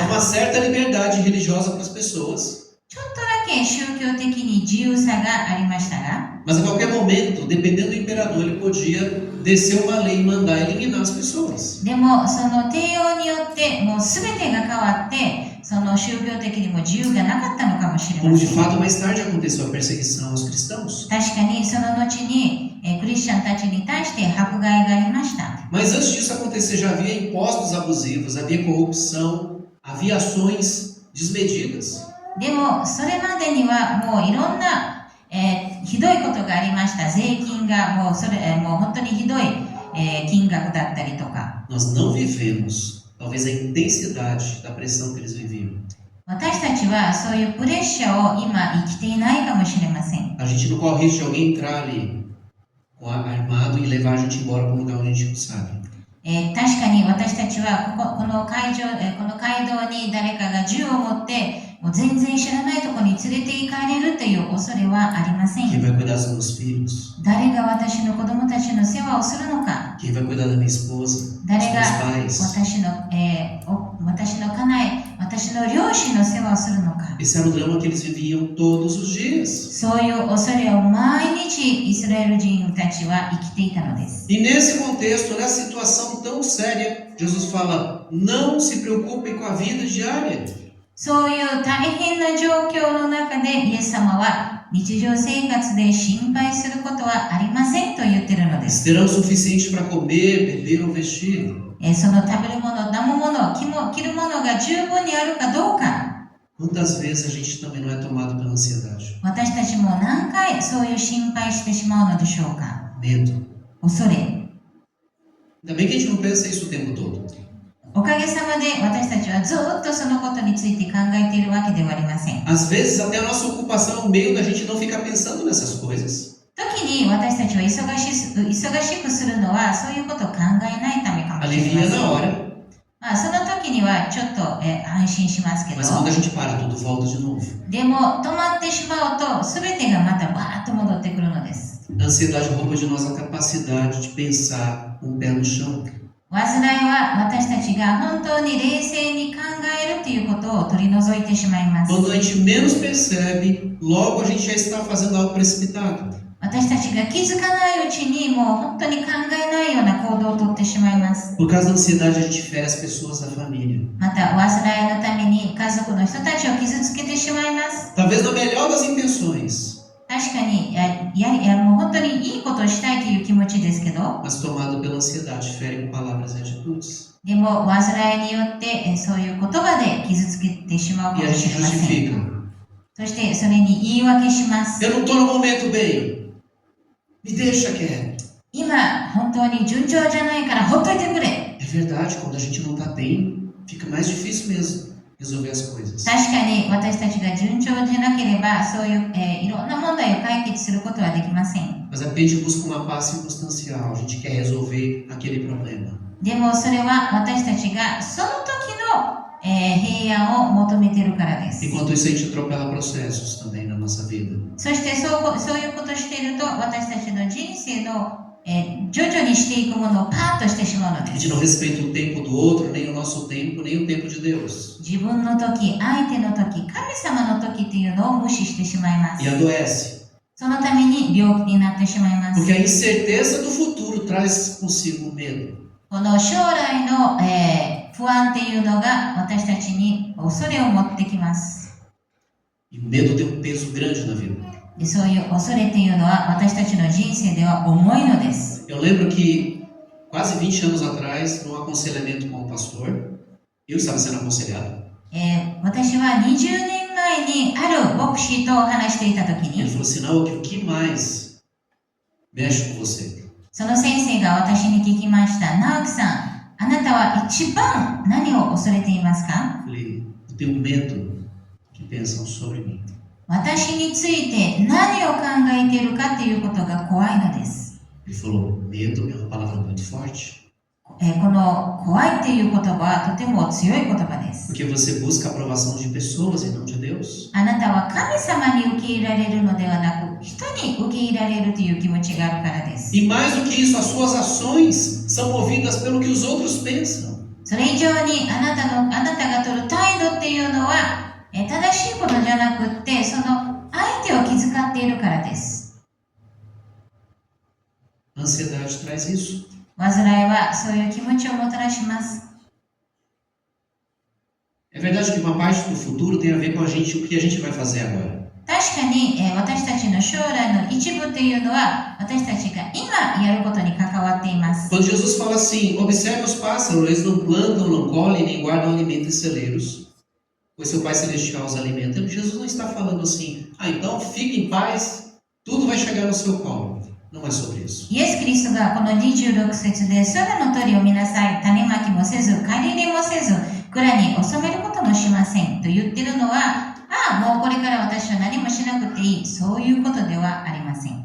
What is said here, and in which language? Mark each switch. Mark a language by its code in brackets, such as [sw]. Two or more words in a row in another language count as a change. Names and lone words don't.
[pt] Dava uma certa liberdade religiosa para as pessoas. [ja] ちょっとだけ宗教的に自由さがありましたが、 [pt] Mas a qualquer momento, dependendo do imperador, ele podia descer uma lei e mandar eliminar as pessoas. [ja] でもその帝王によってもうすべてが変わってその宗教的にも自由がなかったのかもしれま [pt] Como [ja] せ [pt] de [ja] ん。 [pt] fato mais tarde aconteceu a perseguição aos cristãos. [ja] 確かにその後にクリスチャンたちに対して迫害がありました。 [pt] Mas antes disso acontecer, já havia impostos abusivos, havia corrupção, havia ações desmedidas. [ja] でもそれまでにはもういろんな、ひどいことがありました。税金がもう本当にひどい、金額だったりとか。 [pt] Nós não vivemos, talvez, a intensidade da pressão que eles viviam. [ja] 私たちはそういうプレッシャーを今生きていないかもしれません。 [pt] A gente não corre risco de alguém entrar ali armado e levar a gente embora para um lugar onde a gente não sabe. [ja] 確かに私たちはこの街道に誰かが銃を持ってもう全然知らないところに連れて行かれるという恐れはありません。 [pt] Quem vai cuidar dos meus filhos? [ja] 誰が私の子供たちの世話をするのか。 [pt] Quem vai cuidar da minha esposa? Dos [ja] 誰が [pt] meus pais? [ja] 私の家内、私の両親の世話をするのか。 [pt] Esse era o drama que eles viviam todos os dias. [ja] そういう恐れを毎日イスラエル人たちは生きていたのです。 [pt] E nesse contexto, nessa situação tão séria, Jesus fala: não se preocupem com a vida diária. [ja] そういう大変な状況の中でイエス様は日常生活で心配することはありませんと言っているのです。 [pt] Terão o suficiente para comer, beber ou vestir. [ja] その食べるもの、飲むもの、着るものが十分にあるかどうか。 [pt] Quantas vezes a gente também não é tomado pela ansiedade? [ja] 私たちも何回そういう心配してしまうのでしょうか。 [pt] Medo. [ja] 恐れ。 [pt] Ainda bem que a gente não pensa isso o tempo todo. [ja] おかげさまで私たちはずっとそのことについて考えているわけではありません。 [pt] Às vezes até a nossa ocupação é o meio da gente não ficar pensando nessas coisas. [ja] 時に私たちは忙しくするのはそういうことを考えないためかもしれま [pt] Alivia [ja] せん。 [pt] na hora, [ja] その時にはちょっと、安心しますけど、 [pt] mas quando a gente para, tudo volta de novo. [ja] でも止まってしまうと全てがまたバーッと戻ってくるのです。 [pt] A ansiedade rouba de nós a capacidade de pensar com o pé no chão. [ja] 煩いは私たちが本当に冷静に考えるということを取り除いてしまいます。 [pt] Quando a gente menos percebe, logo a gente já está fazendo algo precipitado. [ja] 私たちが気づかないうちにもう本当に考えないような行動をとってしまいます。 [pt] Por causa da ansiedade, a gente fere as pessoas da família. [ja] また煩いのために家族の人たちを傷つけてしまいます。 [pt] Talvez na melhor das intenções, [ja] 確かにもう本当にいいことをしたいという気持ちですけど、 [pt] mas tomado pela ansiedade, fere com palavras e atitudes. [ja] でも煩いによってそういう言葉で傷つけてしまうか [pt] E [ja] も [pt] a [ja] し [pt] gente [ja] れません。 [pt] justifica. [ja] そしてそれに言い訳します。 [pt] Eu não estou no momento bem. Me deixa quieto. [ja] 今本当に順調じゃないからほっといてくれ。 [pt] É verdade, quando a gente não está bem, fica mais difícil mesmo resolver as coisas. [ja] 確かに私たちが順調じゃなければそういう、いろんな問題を解決することはできません。 [pt] Mas a gente busca uma paz circunstancial, a gente quer resolver aquele problema. [ja] でもそれは私たちがその時の、平安を求めているからです。 [pt] Enquanto isso, a gente atropela processos também na nossa vida. [ja] そしてそういうことをしていると私たちの人生の、徐々にしていくものをパーッとしてしまうの [pt] A [ja] で [pt] gente [ja] す。 [pt] não respeita o tempo do outro, nem o nosso tempo, nem o tempo de Deus. [ja] 自分の時、相手の時、神様の時っていうのを無視してしまいます [pt] E。adoece. [ja] そのために病気になってしまいます。 [pt] Porque a incerteza do futuro traz consigo o medo. [ja] この将来の、不安っていうのが私たちに恐れを持ってきます。 [pt] E o medo tem um peso grande na vida. [ja] でそういう恐れっていうのは私たちの人生では重いのです。 [pt] Eu lembro que quase 20 anos atrás, num aconselhamento com o pastor, eu estava sendo aconselhado. [ja] 私は20年前にある牧師と話していた時 [pt] Ele [ja] に [pt] falou assim: não, o que mais mexe com você? [ja] その先生が私に聞きました。直樹さん、あなたは一番何を恐れていますか？ [pt] Eu falei: eu tenho medo que pensam sobre mim. [ja] 私について何を考えているかっていうことが怖いのです。 [pt] Ele falou: medo é uma palavra muito forte. [ja] この怖いっていう言葉はとても強い言葉です。 [pt] Porque você busca a aprovação de pessoas e não de Deus. [ja] あなたは神様に受け入れられるのではなく、人に受け入れられるという気持ちがあるからです。 [pt] E mais do que isso, as suas ações são movidas pelo que os outros pensam. [ja] それ以上にあなたが取る態度っていうのは正しいことじゃなくって、その相手を気遣っているからです。 [pt] A ansiedade traz isso. [ja] 煩いはそういう気持ちをもたらします。 [pt] É verdade que uma parte do futuro tem a ver com a gente, o que a gente vai fazer agora. [ja] 確かに私たちの将来の一部っていうのは私たちが今やることに関わっています。 [pt] Quando Jesus fala assim: observe os pássaros, eles não plantam, não colhem, nem guardam alimento em celeiros, pois seu Pai Celestial os alimenta. Jesus não está falando assim: então fique em paz, tudo vai chegar no seu colo. Não é sobre isso. [ja] イエス・キリストがこの26節で空の鳥を見なさい、種まきもせず、刈り入れもせず、蔵に収めることもしませんと言ってるのは、もうこれから私は何もしなくていい、そういうことではありません。